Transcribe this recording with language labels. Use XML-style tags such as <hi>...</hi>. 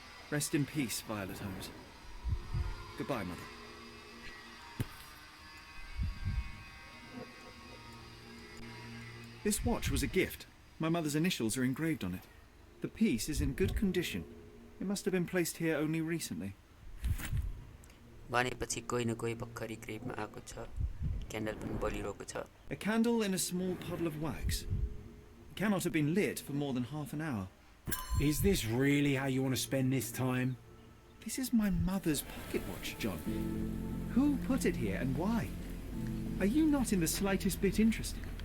<en>Rest in peace, Violet Holmes. Goodbye, Mother. This watch was a gift. My mother's initials are engraved on it. The piece is in good condition. It must have been placed here only recently.</en> <ne>भनेपछि कोही न कोही भर्खरै ग्रेभमा आएको छ candle पनि बलिरहेको छ</ne> <en>A candle in a small puddle of wax. It cannot have been lit for more than half an hour. Is this really how you want to spend this time? This is my mother's pocket watch, John. Who put it here and why? Are you not in the slightest bit interested?</en>